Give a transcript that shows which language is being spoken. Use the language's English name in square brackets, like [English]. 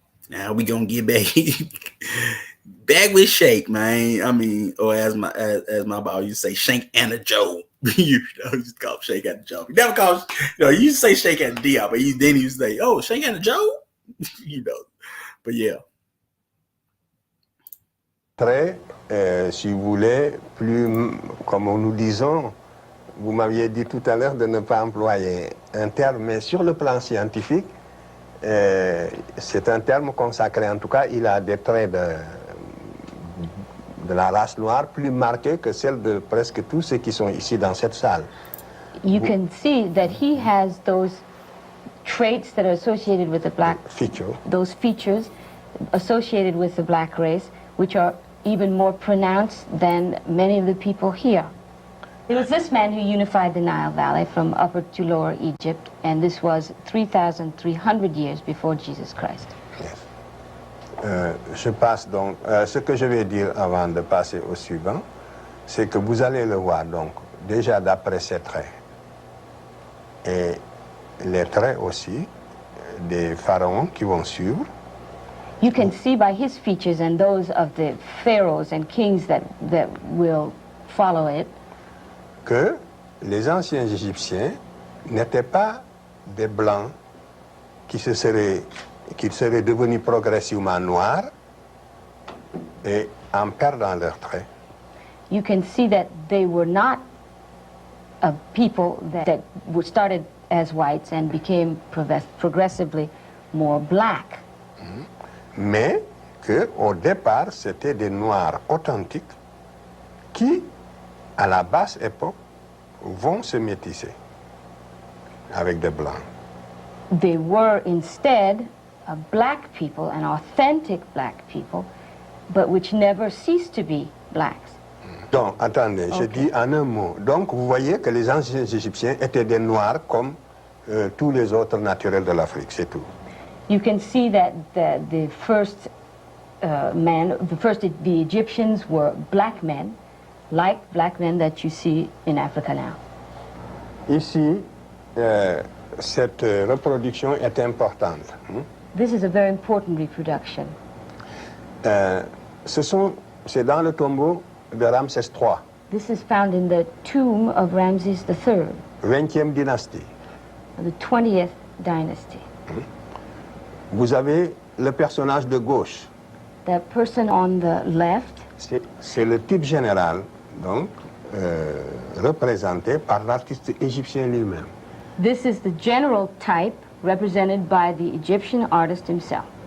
[English] Now we gonna get back back with Cheikh, man. I mean, or as my boss used to say, Shank and a Joe. You know, you just call him Cheikh and a Joe. You never call, you used to say Cheikh and a Diop, but then you used to say, oh, Cheikh and a Joe. You know, but yeah. [French] Très, si vous voulez, plus, comme nous disons, vous m'aviez dit tout à l'heure de ne pas employer un terme, mais sur le plan scientifique, c'est un terme consacré. En tout cas, il a des traits de la race noire plus marqués que celles de presque tous ceux qui sont ici dans cette salle. [English] You can see that he has those traits that are associated with the black feature. Those features associated with the black race, which are even more pronounced than many of the people here. It was this man who unified the Nile Valley from Upper to Lower Egypt, and this was 3,300 years before Jesus Christ. Yes. [French] Je passe donc, ce que je vais dire avant de passer au suivant, c'est que vous allez le voir donc, déjà d'après ces traits, et les traits aussi des pharaons qui vont suivre. [English] You can see by his features and those of the pharaohs and kings that will follow it, [French] que les anciens Égyptiens n'étaient pas des blancs qui seraient devenus progressivement noirs et en perdant leurs traits. [English] You can see that they were not a people that were started as whites and became progressively more black. [French] Mais qu'au départ, c'était des noirs authentiques qui, à la basse époque, vont se métisser avec des blancs. [English] They were instead a black people, an authentic black people, but which never ceased to be blacks. [French] Donc, attendez, je dis en un mot. Donc, vous voyez que les anciens Égyptiens étaient des noirs comme tous les autres naturels de l'Afrique, c'est tout. [English] You can see that the first the Egyptians were black men, like black men that you see in Africa now. [French] Ici, cette reproduction est importante. [English] This is a very important reproduction. [French] C'est dans le tombeau de Ramsès III. [English] This is found in the tomb of Ramses III. [French] 20e dynastie. [English] The 20th dynasty. [French] Vous avez le personnage de gauche. [English] The person on the left. [French] C'est le type général, donc, représenté par l'artiste égyptien lui-même. [English] This is the general type represented by the Egyptian artist himself.